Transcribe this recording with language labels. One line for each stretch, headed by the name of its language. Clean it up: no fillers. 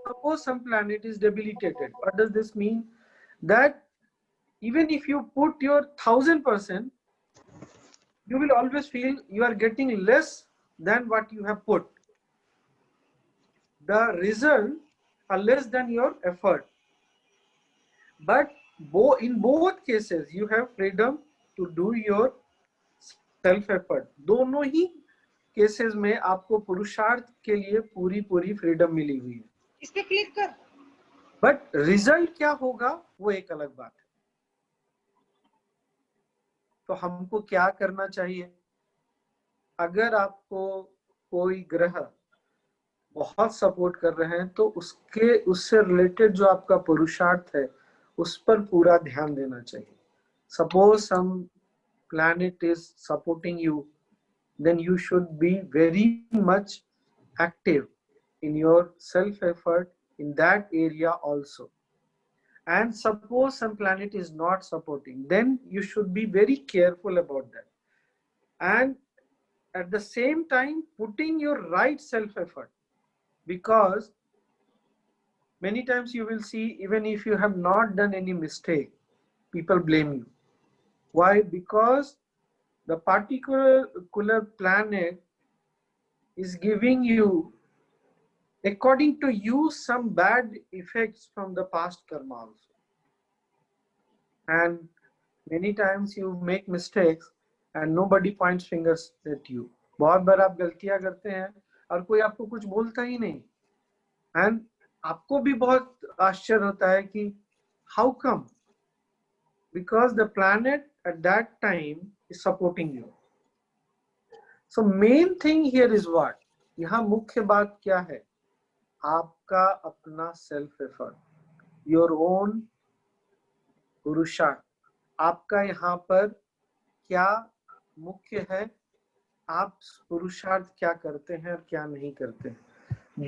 English: Suppose some planet is debilitated. What does this mean? That even if you put your 1000%, you will always feel you are getting less than what you have put. The result are less than your effort. But in both cases you have freedom to do your self effort.
Hindi: दोनों ही cases में आपको पुरुषार्थ के लिए पूरी freedom मिली हुई है। इस पे क्लिक कर। बट रिजल्ट क्या होगा वो एक अलग बात है। तो हमको क्या करना चाहिए? अगर आपको कोई ग्रह बहुत सपोर्ट कर रहे हैं तो उससे रिलेटेड जो आपका पुरुषार्थ है उस पर पूरा ध्यान देना चाहिए।
English: Suppose some planet is supporting you, then you should be very much active in your self effort in that area also. And suppose some planet is not supporting, then you should be very careful about that, and at the same time putting your right self effort, because many times you will see, even if you have not done any mistake, people blame you. Why? Because the particular planet is giving you, according to you, some bad effects from the past karma also. And many times you make mistakes and nobody points fingers at you.
Hindi: बहुत बार आप गलतियां करते हैं और कोई आपको कुछ बोलता ही नहीं, एंड आपको भी बहुत आश्चर्य होता है कि
English: How come? Because the planet at that time is supporting you. So main thing here is what?
Hindi: यहाँ मुख्य बात क्या है? आपका अपना सेल्फ एफर्ट,
English: your own
Hindi: पुरुषार्थ। आपका यहाँ पर क्या मुख्य है? आप पुरुषार्थ क्या करते हैं और क्या नहीं करते हैं।